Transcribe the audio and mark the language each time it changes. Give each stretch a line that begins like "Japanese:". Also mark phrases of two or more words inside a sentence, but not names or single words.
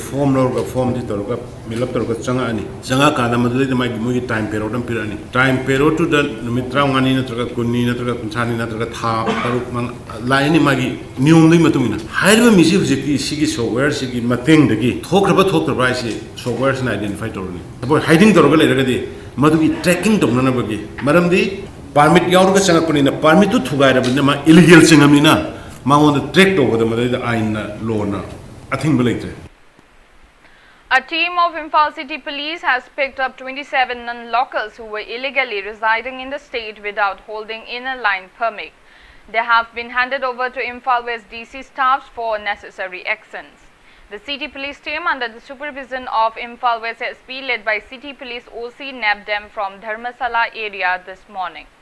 Manipuri: ꯐꯣꯔꯝ ꯂꯧꯔꯒ ꯐꯣꯔꯝꯁꯤ ꯇꯧꯔꯒ ꯐꯤꯜꯑꯞ ꯇꯧꯔꯒ ꯆꯪꯉꯛꯑꯅꯤ ꯆꯪꯉꯛꯑꯀꯥꯟꯗ ꯃꯗꯨꯗꯩꯗ ꯃꯣꯏꯒꯤ
English: time period
Manipuri: ꯑꯃ ꯄꯤꯔꯛꯑꯅꯤ
English: time period
Manipuri: ꯅꯨꯃꯤꯠ 35ꯅꯤ ꯅꯠꯇ꯭ꯔꯒ 20ꯅꯤ ꯅꯠꯇ꯭ꯔꯒ 5ꯅꯤ ꯅꯠꯇ꯭ꯔꯒ ꯊꯥ 6 ꯂꯥꯛꯑꯅꯤ ꯃꯥꯒꯤ ꯅꯤꯌꯣꯝꯗꯨꯒꯤ ꯃꯇꯨꯡ ꯏꯟꯅ ꯍꯥꯏꯔꯤꯕ ꯃꯤꯁꯤ ꯍꯧꯖꯤꯛꯀꯤ ꯁꯤꯒꯤ ꯁꯣꯐꯋꯦꯌꯔꯁꯤꯒꯤ ꯃꯇꯦꯡꯗꯒꯤ ꯊꯣꯛꯈ꯭ꯔꯕ ꯊꯣꯛꯇ꯭ꯔꯕ ꯍꯥꯏꯁꯤ ꯁꯣꯐꯋꯦꯌꯔꯁꯤꯅ ꯑꯥꯏꯗꯦꯟꯇꯤꯐꯥꯏ ꯇꯧꯔꯅꯤ ꯁꯄꯣꯖ ꯍꯥꯏꯗꯤꯡ ꯇꯧꯔꯒ ꯂꯩꯔꯒꯗꯤ ꯃꯗꯨꯒꯤ ꯇ꯭ꯔꯦꯀꯤꯡ ꯇꯧꯅꯅꯕꯒꯤ ꯃꯔꯝꯗꯤ permit yaurga changa kunina permit tu thugai rabina ma illegal chingamina ꯃꯉꯣꯟꯗ ꯇ꯭ꯔꯦꯛ ꯇꯧꯕꯗ ꯃꯗꯩꯗ ꯑꯥꯏꯟꯅ ꯂꯣꯅ ꯑꯊꯤꯡꯕ ꯂꯩꯇ꯭ꯔꯦ.
English: A team of Imphal City Police has picked up 27 non-locals who were illegally residing in the state without holding inner line permit. They have been handed over to Imphal West DC staffs for necessary actions. The city police team, under the supervision of Imphal West SP, led by City Police OC, nabbed them from Dharmasala area this morning.